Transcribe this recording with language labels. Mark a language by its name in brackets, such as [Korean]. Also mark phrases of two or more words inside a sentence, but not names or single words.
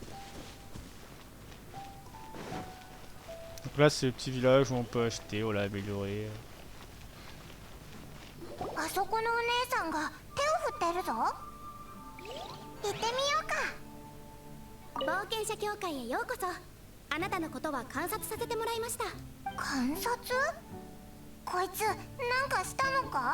[French] Donc là c'est le petit village où on peut acheter, voilà, améliorer. [Japanese] あそこのお姉さんが手を振ってるぞ。行ってみようか。冒険者協会へようこそ。あなたのことは観察させてもらいました。観察？こいつなんかしたのか？